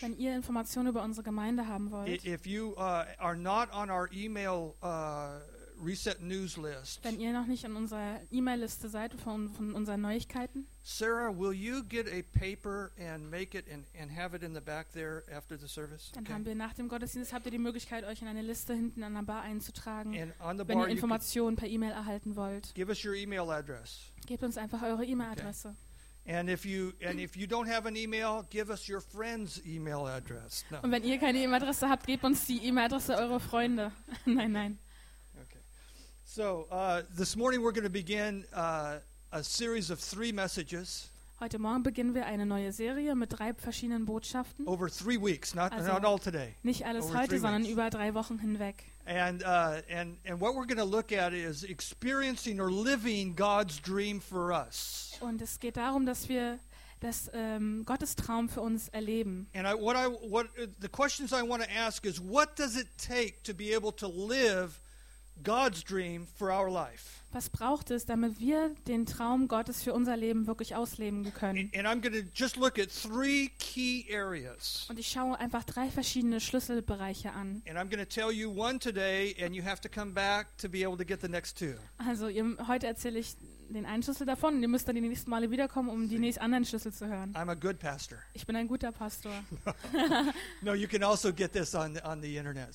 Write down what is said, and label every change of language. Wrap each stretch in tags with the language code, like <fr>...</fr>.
<de>wenn ihr Informationen über unsere Gemeinde haben wollt,</de> <en>if you are not on our email reset news list,</en> <de>wenn ihr noch nicht in unserer E-Mail-Liste seid von unseren Neuigkeiten,</de> <en>Sarah, will you get a paper and make it and have it in the back there after the service?</en> <de>Dann okay. Haben wir nach dem Gottesdienst habt ihr die Möglichkeit, euch in eine Liste hinten an der Bar einzutragen, bar wenn ihr Informationen per E-Mail erhalten wollt.</de> <en>Give us your email address.</en> <de>Gebt uns einfach eure E-Mail-Adresse. Okay.</de> <en>And if you don't have an email, give us your friend's email address. No.</en> <de>Und wenn ihr keine E-Mail-Adresse habt, gebt uns die E-Mail-Adresse eurer Freunde. Nein, nein. Okay.</de> <en>So this morning we're going to begin. A series of three messages.</en> <de>Heute Morgen beginnen wir eine neue Serie mit drei verschiedenen Botschaften.</de> <en>Over 3 weeks, not all today.</en> <de>Nicht alles</de> <en>over</en> <de>heute, sondern</de> <en>weeks.</en> <de>Über 3 Wochen hinweg.</de> <en>And what we're going to look at is experiencing or living God's dream for us.</en> <de>Und es geht darum, dass wir das Gottes Traum für uns erleben.</de> <en>And what the questions I want to ask is, what does it take to be able to live God's dream for our life?</en> <de>Was braucht es, damit wir den Traum Gottes für unser Leben wirklich ausleben können?</de> <en>And I'm going to just look at three key areas.</en> <de>Und ich schaue einfach drei verschiedene Schlüsselbereiche an.</de> <en>And I'm going to tell you one today and you have to come back to be able to get the next two.</en> <de>Also, heute erzähle ich den einen Schlüssel davon und ihr müsst dann die nächsten Male wiederkommen, um die nächsten anderen Schlüssel zu hören.</de> <en>I'm a good pastor.</en> <de>Ich bin ein guter Pastor.</de> <en>No, you can also get this on the internet.</en>